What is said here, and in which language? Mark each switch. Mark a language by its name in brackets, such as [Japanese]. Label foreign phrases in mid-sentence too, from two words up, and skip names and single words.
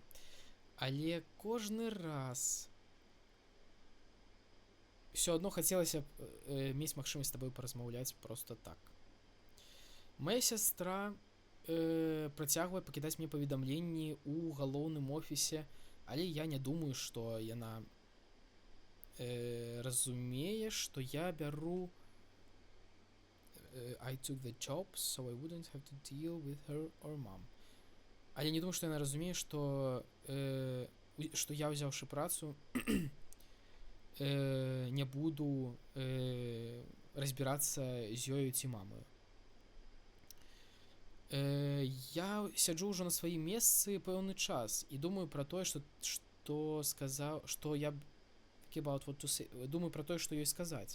[Belarusian] Але кожны раз ўсё адно хацелася б мець магчымасць з табой паразмаўляць проста так. Мая сястра працягвае пакідаць мне паведамленні ў галоўным офісе, але я не думаю, што яна разумее, што я бяру [English] I took the job, so I wouldn't have to deal with her or mom. [Belarusian] Але не думаю, што яна разумее, што я, ўзяўшы працу, не буду разбірацца з ёю ці мамаю. Я сяджу ўжо на сваім месцы пэўны час і думаю пра тое, што сказаў, што я думаю пра тое, што ёй сказаць.